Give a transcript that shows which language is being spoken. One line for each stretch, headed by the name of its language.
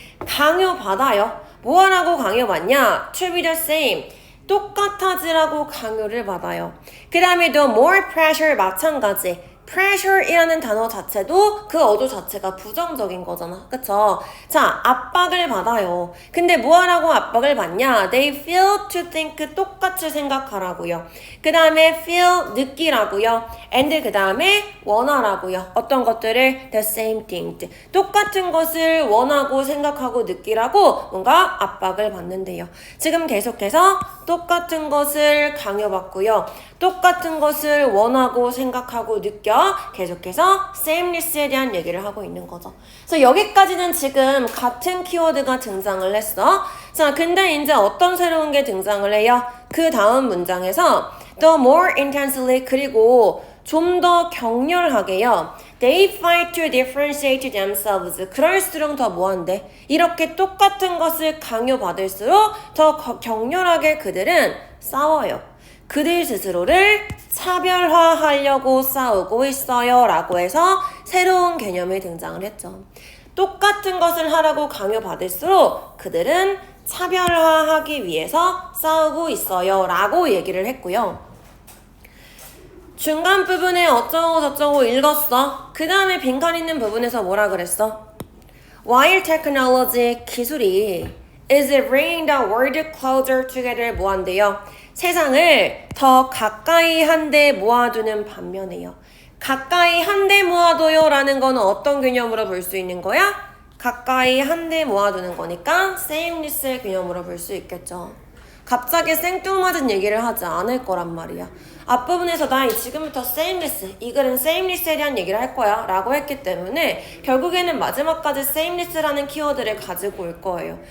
Korean: 강요받아요. 뭐 하라고 강요받냐?
English: To be the same.
Korean: 똑같아지라고 강요를 받아요. 그 다음에 또
English: more pressure
Korean: 마찬가지. pressure이라는 단어 자체도 그 어조 자체가 부정적인 거잖아. 그쵸? 자, 압박을 받아요. 근데 뭐 하라고 압박을 받냐?
English: They feel to think
Korean: 똑같이 생각하라고요. 그 다음에 feel 느끼라고요. and 그 다음에 원하라고요. 어떤 것들을
English: the same thing.
Korean: 똑같은 것을 원하고 생각하고 느끼라고 뭔가 압박을 받는데요. 지금 계속해서 똑같은 것을 강요받고요. 똑같은 것을 원하고 생각하고 느껴 계속해서 sameness에 대한 얘기를 하고 있는 거죠. 그래서 여기까지는 지금 같은 키워드가 등장을 했어. 자, 근데 이제 어떤 새로운 게 등장을 해요? 그 다음 문장에서
English: the more intensely
Korean: 그리고 좀 더 격렬하게요.
English: They fight to differentiate themselves.
Korean: 그럴수록 더 뭐한데? 이렇게 똑같은 것을 강요받을수록 더 격렬하게 그들은 싸워요. 그들 스스로를 차별화하려고 싸우고 있어요 라고 해서 새로운 개념이 등장을 했죠. 똑같은 것을 하라고 강요받을수록 그들은 차별화하기 위해서 싸우고 있어요 라고 얘기를 했고요. 중간 부분에 어쩌고 저쩌고 읽었어. 그 다음에 빈칸 있는 부분에서 뭐라 그랬어?
English: While technology
Korean: 기술이
English: is bringing the world closer together
Korean: 뭐 한대요? 세상을 더 가까이 한데 모아두는 반면에요. 가까이 한데 모아둬요 라는 거는 어떤 개념으로 볼 수 있는 거야? 가까이 한데 모아두는 거니까 sameness의 개념으로 볼 수 있겠죠. 갑자기 생뚱맞은 얘기를 하지 않을 거란 말이야. 앞부분에서 나 지금부터 sameness, 이 글은 sameness에 대한 얘기를 할 거야 라고 했기 때문에 결국에는 마지막까지 sameness라는 키워드를 가지고 올 거예요.